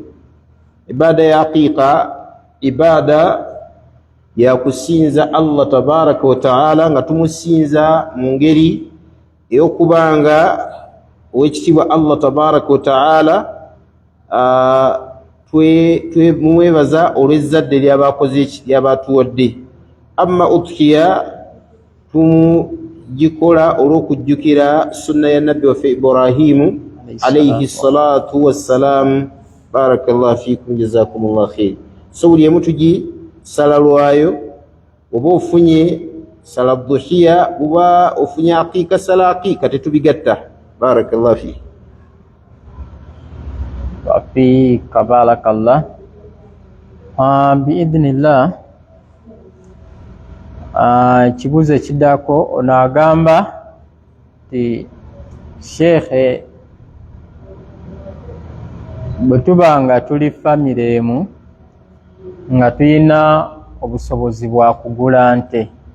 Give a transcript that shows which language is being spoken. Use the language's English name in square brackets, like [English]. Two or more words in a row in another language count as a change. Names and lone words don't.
[Ganda] Ibaada ya aqiika ibaada ya kusinza [Arabic] الله تبارك وتعالى, [Ganda] nga tumusinza mu ngeri ey'okubanga owekitiibwa [Arabic] الله تبارك وتعالى [Ganda] mwebaza olw'ezzadde lyabakoze lyabatuwadde. Amma udhiya tumugikola olw'okujjukira sunna ya nabbi waffe Ibrahimu [Arabic] عليه الصلاة والسلام. بارك الله فيكم، جزاكم الله خير. [Ganda] So buli emu tugisala lwayo, oba ofunye sala dhuhiya, oba ofunye aqiika sala aqiika, tetubigatta. [Arabic] بارك الله فيكم. وفيك بارك الله. [Ganda] Biidhnillah, ekibuuzo ekiddako ono agamba nti sheekhe, bwe tuba nga tuli famire emu nga tulina obusobozi bwa kugula nte,